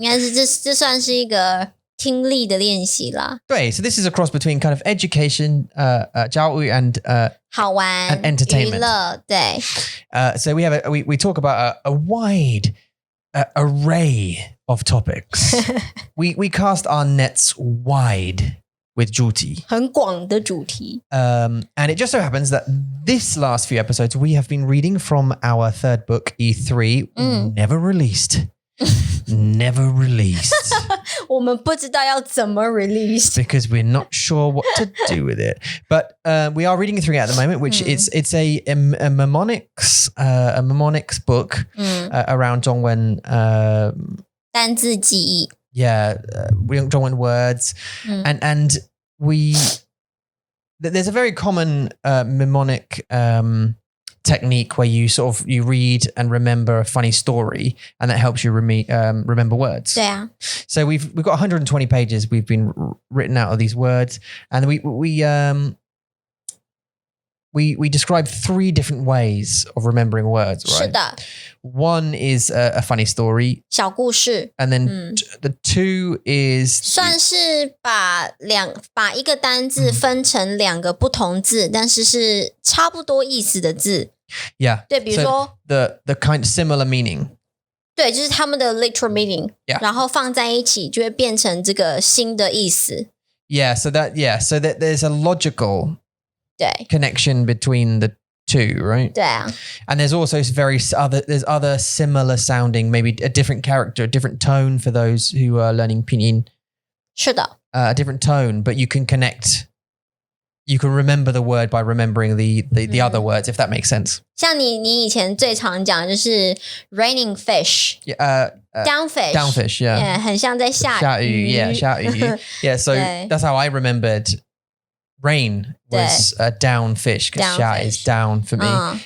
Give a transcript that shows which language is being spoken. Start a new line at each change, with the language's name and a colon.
Chinese: 应该是这算是一个听力的练习啦。
English: 对 so this is a cross between kind of education,
Chinese: 教育
English: and
Chinese: 好玩
English: and entertainment.
Chinese: 娱乐对
English: So we talk about a wide array of topics. we cast our nets wide with 主题。
Chinese: 很广的主题。
English: And it just so happens that this last few episodes we have been reading from our third book, E3, never released. Never released.
Chinese: 我们不知道要怎么 release
English: because we're not sure what to do with it. But we are reading through it at the moment, which it's a mnemonics book around 中文
Chinese: 单字记忆。
English: Yeah,中文 words, and there's a very common mnemonic technique where you read and remember a funny story, and that helps you remember words.
Chinese: 对啊。
English: So we've got 120 pages. We've been written out of these words, and we describe 3 different ways of remembering words, right?
Chinese: 是的。
English: One is a funny story.
Chinese: 小故事。
English: And then the 2 is
Chinese: 算是把一个单字分成2个不同字，但是是差不多意思的字。
English: Yeah.
Chinese: 对，比如说
English: the kind of similar meaning.
Chinese: 对，就是他们的 literal meaning，
English: Yeah.
Chinese: 然后放在一起就会变成这个新的意思。
English: So that there's a logical
Chinese: 对
English: connection between the 2, right?
Chinese: 对啊。
English: And there's also there's other similar sounding, maybe a different character, a different tone for those who are learning pinyin.
Chinese: 是的。
English: A different tone, but you can remember the word by remembering the other words, if that makes sense.
Chinese: 像你以前最常讲就是
English: raining fish, downfish, yeah.
Chinese: 很像在下雨。下雨
English: Yeah, so that's how I remembered rain was a down fish, because 下 is down for me.